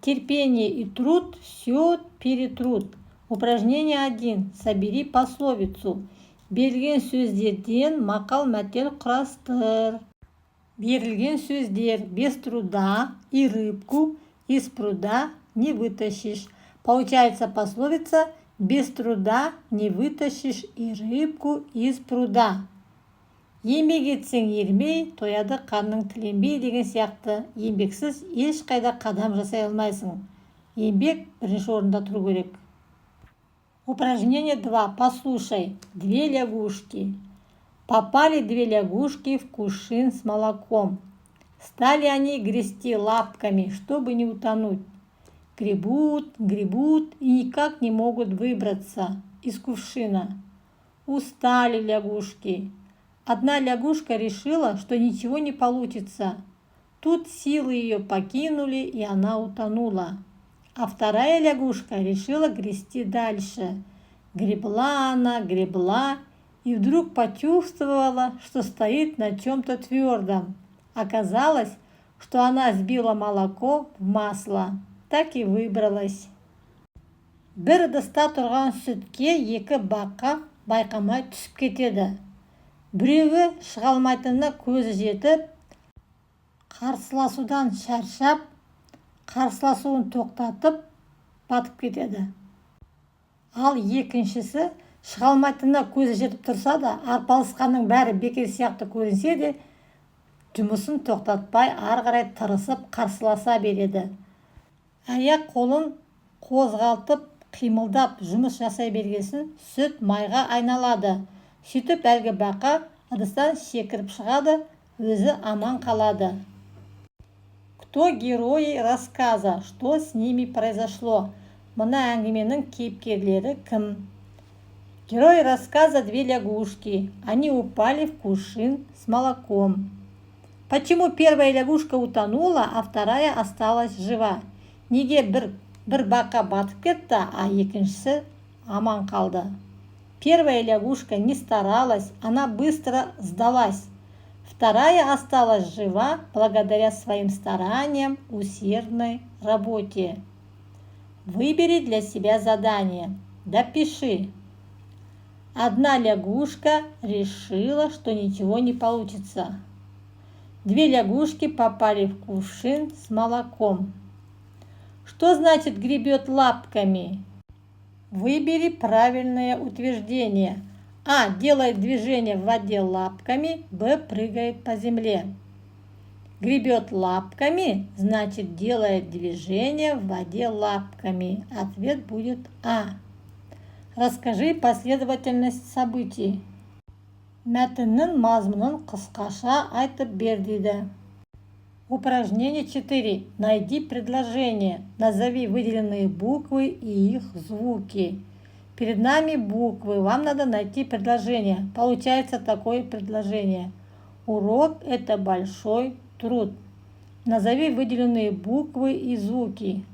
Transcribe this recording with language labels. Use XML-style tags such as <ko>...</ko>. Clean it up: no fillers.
<ru>Терпение и труд все перетрут. Упражнение 1. Собери пословицу.</ru> <kk>Берілген сөздерден мақал-мәтел құрастыр. Берілген сөздер:</kk> <ru>без труда и рыбку из пруда не вытащишь. Получается пословица: без труда не вытащишь и рыбку из пруда.</ru> <kk>Еңбек етсең ермей, тояды қанның тіленбей деген сияқты еңбексіз ешқайда қадам жасай алмайсың. Еңбек бірінші орында тұру керек.</kk> <ru>Упражнение 2. Послушай. Две лягушки. Попали две лягушки в кувшин с молоком. Стали они грести лапками, чтобы не утонуть. Гребут, гребут и никак не могут выбраться из кувшина. Устали лягушки. Одна лягушка решила, что ничего не получится. Тут силы ее покинули, и она утонула. А вторая лягушка решила грести дальше. Гребла она, гребла, и вдруг почувствовала, что стоит на чем-то твердом. Оказалось, что она сбила молоко в масло. Так и выбралась.</ru> <kk>Бір ыдыста тұрған сүтке екі бақа байқамай түсіп кетеді. Біреуі шыға алмайтынына көзі жетіп, қарсыласудан шаршап, қарсыласуын тоқтатып, батып кетеді. Ал екіншісі шыға алмайтынына көзі жетіп тұрса да, арпалысқанның бәрі бекер сияқты көрінсе де, жұмысын тоқтатпай, ары қарай тырысып, қарсыласа береді. Аяқ қолын қозғалтып, қимылдап жұмыс жасай бергесін, сүт майға айналады. Сөйтіп әлгі бақа ыдыстан секіріп шығады, өзі аман қалады.</kk> <ru>Кто герои рассказа? Что с ними произошло?</ru> <kk>Мына әңгіменің кейіпкерлері кім?</kk> <ru>Герои рассказа две лягушки. Они упали в кувшин с молоком. Почему первая лягушка утонула, а вторая осталась жива?</ru> <kk>Неге бір бақа батып кетті, а екіншісі аман қалды?</kk> <ru>Первая лягушка не старалась, она быстро сдалась. Вторая осталась жива благодаря своим стараниям, усердной работе. Выбери для себя задание. Допиши. Одна лягушка решила, что ничего не получится. Две лягушки попали в кувшин с молоком. Что значит гребет лапками? Выбери правильное утверждение. А. Делает движение в воде лапками. Б. Прыгает по земле. Гребет лапками, значит делает движение в воде лапками. Ответ будет А. Расскажи последовательность событий.</ru> <kk>Мәтіннің мазмұнын қысқаша айтып бер дейді.</kk> <ru>Упражнение 4. Найди предложение. Назови выделенные буквы и их звуки. Перед нами буквы. Вам надо найти предложение. Получается такое предложение. Урок – это большой труд. Назови выделенные буквы и звуки.</ru>